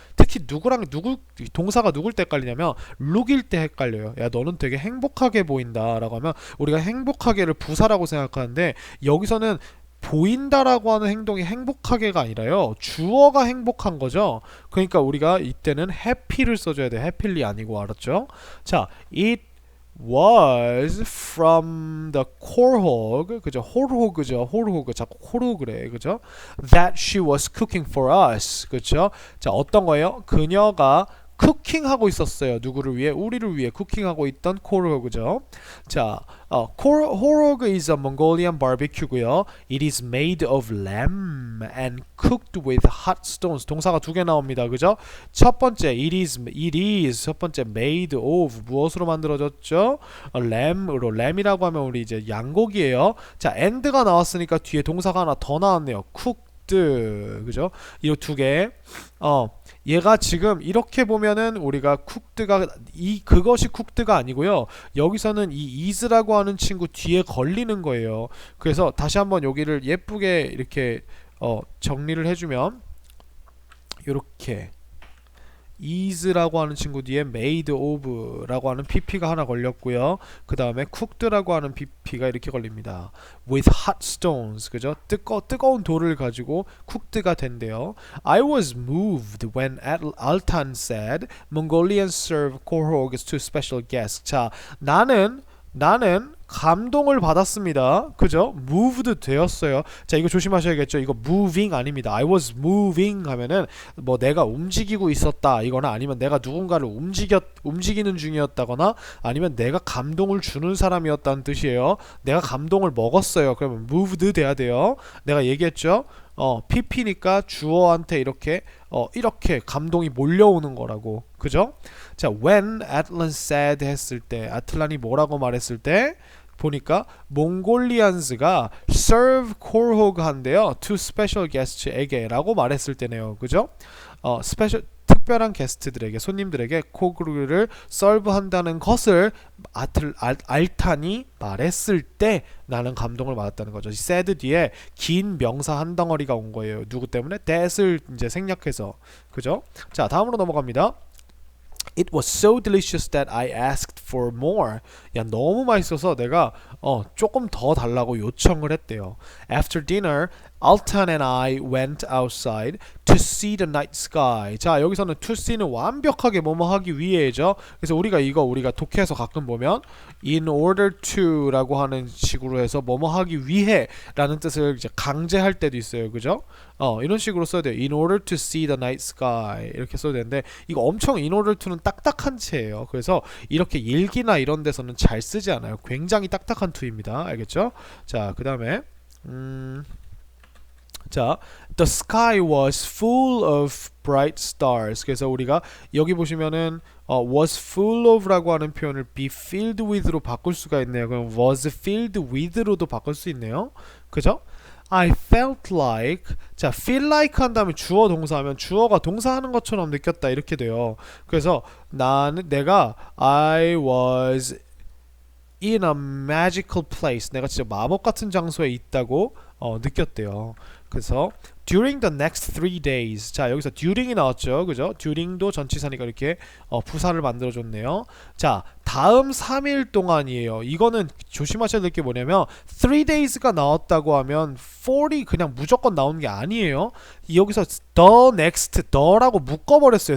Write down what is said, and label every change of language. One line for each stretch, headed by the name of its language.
Korean: 특히 동사가 누굴 때 헷갈리냐면 look일 때 헷갈려요. 야, 너는 되게 행복하게 보인다 라고 하면 우리가 행복하게를 부사라고 생각하는데 여기서는 보인다라고 하는 행동이 행복하게가 아니라요, 주어가 행복한 거죠. 그러니까 우리가 이때는 happy를 써줘야 돼. happily 아니고. 알았죠?
English: 자, it was from the 콜호그.
Korean: 그죠? 홀호그죠. 홀호그. 자꾸 홀호그래. 그죠?
English: that she was cooking for us.
Korean: 그죠? 자, 어떤 거예요? 그녀가 쿠킹하고 있었어요. 누구를 위해? 우리를 위해 쿠킹하고 있던 콜호그죠.
English: 자, 콜호그 is a Mongolian barbecue
Korean: 고요.
English: It is made of lamb and cooked with hot stones.
Korean: 동사가 두 개 나옵니다. 그죠? 첫 번째 it is 첫 번째 made of 무엇으로 만들어졌죠? lamb으로. lamb이라고 하면 우리 이제 양고기예요. 자, and가 나왔으니까 뒤에 동사가 하나 더 나왔네요. cooked. 그죠? 이 두 개. 얘가 지금 이렇게 보면은 우리가 쿡드가 그것이 쿡드가 아니고요. 여기서는 이 is라고 하는 친구 뒤에 걸리는 거예요. 그래서 다시 한번 여기를 예쁘게 이렇게 정리를 해주면 이렇게 is라고 하는 친구 뒤에 made of라고 하는 pp가 하나 걸렸고요. 그 다음에 cooked라고 하는 pp가 이렇게 걸립니다.
English: with hot stones, 그죠?
Korean: 뜨거운 돌을 가지고 cooked가 된대요.
English: I was moved when Altan said Mongolians serve korhogs to special guests.
Korean: 자, 나는 감동을 받았습니다. 그죠? moved 되었어요. 자, 이거 조심하셔야겠죠. 이거 moving 아닙니다.
English: I was moving
Korean: 하면은 뭐 내가 움직이고 있었다 이거나 아니면 내가 누군가를 움직이는 중이었다거나 아니면 내가 감동을 주는 사람이었다는 뜻이에요. 내가 감동을 먹었어요. 그러면 moved 돼야 돼요. 내가 얘기했죠. pp니까 주어한테 이렇게 감동이 몰려오는 거라고. 그죠? 자,
English: when Atlan said
Korean: 했을 때 아틀란이 뭐라고 말했을 때 보니까 몽골리안스가
English: serve korhog
Korean: 한대요.
English: to special guests
Korean: 에게 라고 말했을 때네요. 그죠? 특별한 게스트들에게 손님들에게 코그를 serve 한다는 것을 알탄이 말했을 때 나는 감동을 받았다는 거죠. said 뒤에 긴 명사 한 덩어리가 온 거예요. 누구 때문에? that을 이제 생략해서. 그죠? 자, 다음으로 넘어갑니다.
English: It was so delicious that I asked for more.
Korean: 야, 너무 맛있어서 내가 조금 더 달라고 요청을 했대요.
English: After dinner, Altan and I went outside to see the night sky.
Korean: 자, 여기서는 to see는 완벽하게 뭐뭐 하기 위해죠. 그래서 우리가 독해에서 가끔 보면 in order to라고 하는 식으로 해서 뭐뭐 하기 위해라는 뜻을 이제 강제할 때도 있어요. 그죠? 이런 식으로 써야 돼요.
English: In order to see the night sky
Korean: 이렇게 써야 되는데 이거 엄청 in order to는 딱딱한 채예요. 그래서 이렇게 일기나 이런 데서는 잘 쓰지 않아요. 굉장히 딱딱한 to입니다. 알겠죠? 자, 그 다음에 자,
English: the sky was full of bright stars.
Korean: 그래서 우리가 여기 보시면은 was full of라고 하는 표현을 be filled with로 바꿀 수가 있네요. 그럼 was filled with로도 바꿀 수 있네요. 그죠?
English: I felt like.
Korean: 자, feel like 한 다음에 주어 동사하면 주어가 동사하는 것처럼 느꼈다 이렇게 돼요. 그래서 내가
English: I was in a magical place.
Korean: 내가 진짜 마법 같은 장소에 있다고 느꼈대요. 그래서
English: during the next 3 days.
Korean: 자, 여기서 during이 나왔죠. 그죠? during도 전치사니까 이렇게 부사를 만들어 줬네요. 자, 다음 3일 동안이에요. 이거는 조심하셔야 될 게 뭐냐면 3 days가 나왔다고 하면 4이 그냥 무조건 나오는 게 아니에요. 여기서 the next, the라고 묶어버렸어요.